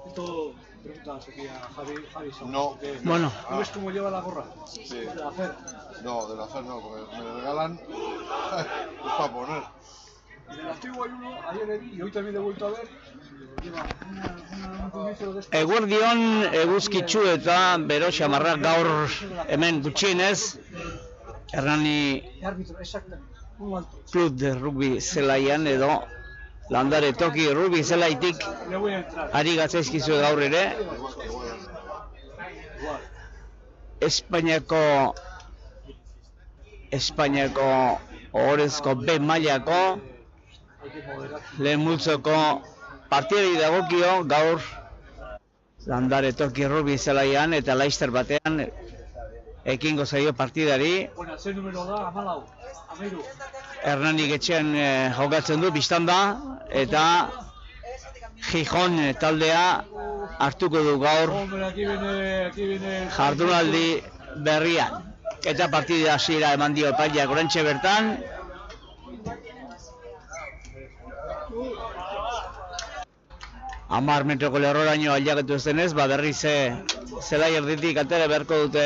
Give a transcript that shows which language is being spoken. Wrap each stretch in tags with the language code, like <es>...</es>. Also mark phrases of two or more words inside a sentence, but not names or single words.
<es>Esto preguntas aquí a Javi Saúl. No. Bueno. ¿No ves cómo lleva la gorra? Sí. De la FER. No, de la FER no, porque me lo regalan. Es para poner. En el antiguo hay uno, ayer le vi y hoy también le he vuelto a ver. Lleva un puñito de estos.</es> <eu>Eguerdion eguzkitsu eta bero xamarrak gaur hemen gutxienez Hernani</eu> <es>Árbitro, exactamente. Un alto.</es> <eu>Club de Rugby zelaian edo Landare Toki Rugby zelaitik</eu> <es>Le voy a entrar.</es> <eu>ari gatzaizkizu gaur ere Espainiako ohorezko B mailako lehen multzoko partidari dagokio gaur Landare Toki Rugby zelaian eta Leicester batean ekingo zaio partidari.</eu> <es>Bueno, ese número da, Amalau, Ameiru.</es> <eu>Hernanik etxean jokatzen du biztan da eta Gijon taldea hartuko du gaur</eu> <es>Hombre, aquí viene...</es> <eu>jardunaldi berrian. Eta partida hasiera eman dio epaileak oraintxe bertan. Hamar metroko lerroraino ailegatu ez denez, berriz zelai erditik atera beharko dute.</eu>